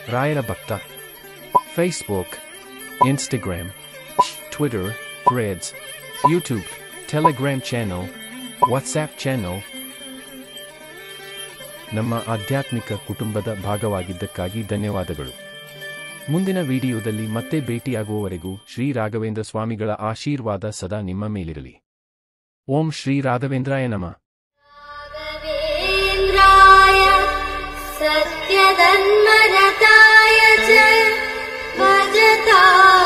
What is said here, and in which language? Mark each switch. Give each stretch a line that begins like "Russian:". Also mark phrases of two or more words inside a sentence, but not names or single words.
Kannada: ರಾಯರ ಭಕ್ತ Facebook, Instagram, Twitter, Threads, YouTube, Telegram ಚಾನೆಲ್, ವಾಟ್ಸ್ಆಪ್ ಚಾನೆಲ್. ನಮ್ಮ ಆಧ್ಯಾತ್ಮಿಕ ಕುಟುಂಬದ ಭಾಗವಾಗಿದ್ದಕ್ಕಾಗಿ ಧನ್ಯವಾದಗಳು. ಮುಂದಿನ ವಿಡಿಯೋದಲ್ಲಿ ಮತ್ತೆ ಭೇಟಿಯಾಗುವವರೆಗೂ ಶ್ರೀ ರಾಘವೇಂದ್ರ ಸ್ವಾಮಿಗಳ ಆಶೀರ್ವಾದ ಸದಾ ನಿಮ್ಮ ಮೇಲಿರಲಿ.
Sanskrit: ಓಂ ಶ್ರೀ ರಾಘವೇಂದ್ರಾಯ ನಮಃ. सत्यधन्मरताय च भजता